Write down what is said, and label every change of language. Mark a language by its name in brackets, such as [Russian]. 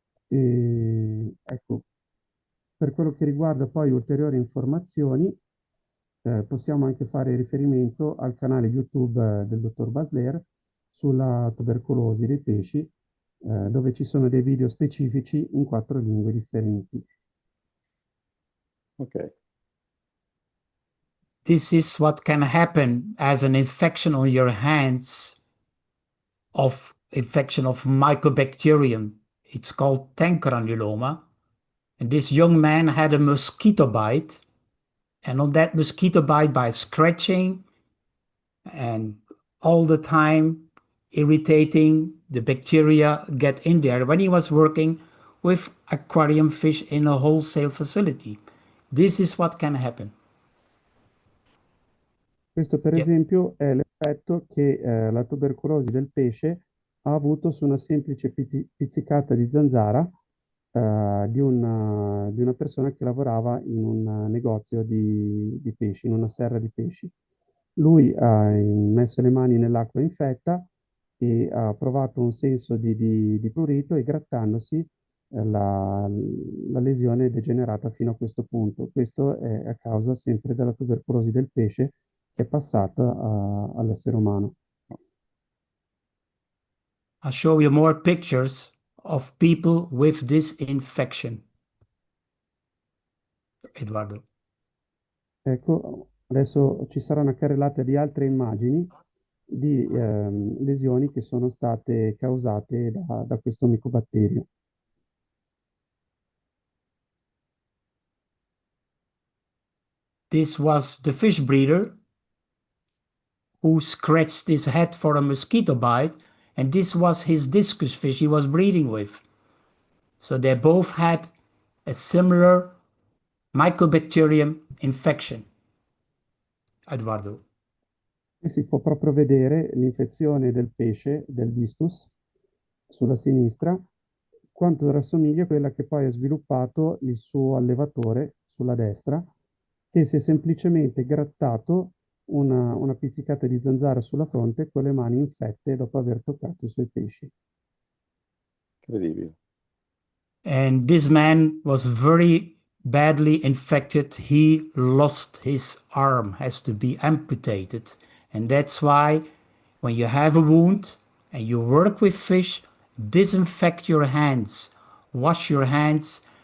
[Italian] E, ecco, per quello che riguarda poi ulteriori informazioni, possiamo anche fare riferimento al canale YouTube del dottor Basler sulla tubercolosi dei pesci, dove ci sono dei video specifici in 4 lingue differenti. [English] Ok, This is what can happen as an infection on your hands of infection of Mycobacterium. It's called tankgranuloma. And this young man had a mosquito bite. And on that mosquito bite, by scratching and all the time irritating, the bacteria get in there when he was working with aquarium fish in a wholesale facility. This is what can happen. [Italian] Questo per [English] Yeah. [Italian] esempio è l'effetto che la tubercolosi del pesce ha avuto su una semplice pizzicata di zanzara di una persona che lavorava in un negozio di pesci, in una serra di pesci. Lui ha messo le mani nell'acqua infetta e ha provato un senso di prurito e grattandosi la lesione è degenerata fino a questo punto. Questo è a causa sempre della tubercolosi del pesce che è passata all'essere umano. [English] I'll show you more pictures of people with this infection. Eduardo. [Italian] Ecco, adesso ci sarà una carrellata di altre immagini di lesioni che sono state causate da questo micobatterio. [English] This was the fish breeder who scratched his head for a mosquito bite, and this was his discus fish he was breeding with. So they both had a similar Mycobacterium infection. Eduardo. [Italian] E si può proprio vedere l'infezione del pesce, del discus, sulla sinistra, quanto rassomiglia a quella che poi ha sviluppato il suo allevatore sulla destra, che si è semplicemente grattato una pizzicata di zanzara sulla fronte con le mani infette dopo aver toccato i suoi pesci. incredibile. [English] And this man was very badly infected. He lost his arm, has to be amputated. And that's why when you have a wound and you work with fish, disinfect your hands, wash your hands.